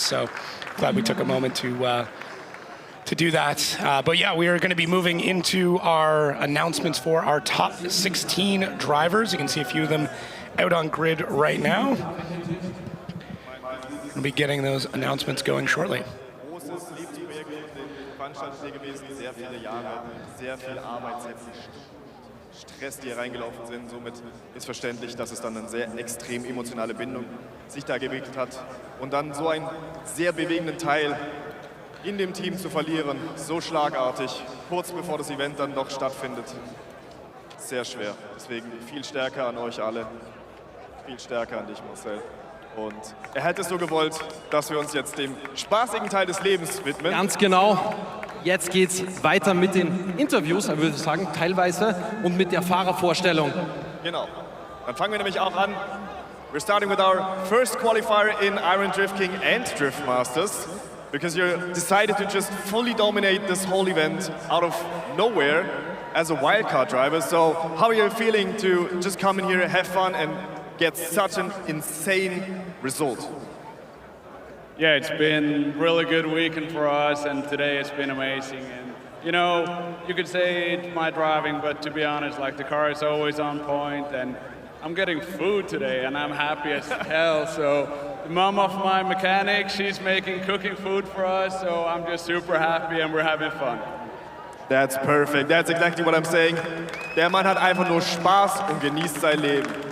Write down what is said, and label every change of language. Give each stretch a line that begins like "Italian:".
English: So glad we took a moment to do that. But yeah, we are going to be moving into our announcements for our top 16 drivers. You can see a few of them out on grid right now. We'll be getting those announcements going shortly.
German: Großes Lebensprojekt der Veranstaltung hier gewesen, sehr viele Jahre, sehr viel Arbeit, sehr viel Stress, die hier reingelaufen sind. Somit ist verständlich, dass es dann eine sehr extrem emotionale Bindung sich da entwickelt hat. Und dann so einen sehr bewegenden Teil in dem Team zu verlieren, so schlagartig, kurz bevor das Event dann doch stattfindet, sehr schwer. Deswegen viel Stärke an euch alle, viel Stärke an dich, Marcel. Und er hätte es so gewollt, dass wir uns jetzt dem spaßigen Teil des Lebens widmen. Ganz genau. Jetzt geht's weiter mit den Interviews, würde ich sagen, teilweise, und mit der Fahrervorstellung. Genau. Dann fangen wir nämlich auch an.
English: We're starting with our first qualifier in Iron Drift King and Drift Masters, because you decided to just fully dominate this whole event out of nowhere as a wildcard driver. So how are you feeling to just come in here, have fun, and get such an insane result? Yeah, it's been a really good weekend for us, and today it's been amazing. And you could say it's my driving, but to be honest, the car is always on point, and I'm getting food today, and I'm happy as hell. So the mom of my mechanic, she's cooking food for us, so I'm just super happy and we're having fun. That's perfect. That's exactly what I'm saying.
German: Der Mann hat einfach nur Spaß und genießt sein Leben.